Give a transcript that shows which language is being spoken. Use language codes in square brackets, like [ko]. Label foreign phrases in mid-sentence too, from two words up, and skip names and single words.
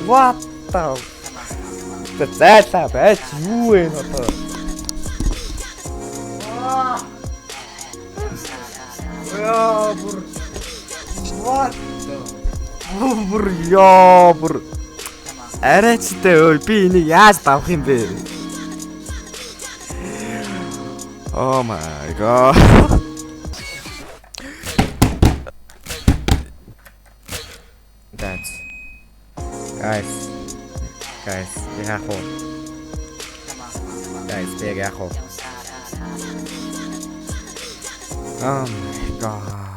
[en] What the [mn] зайлаа байж юу вэ одоо? Бүр арайчтай ой би энийг яаж давах юм бэ? [en] Oh my god. Guys, be careful. Guys, be careful. Oh my god.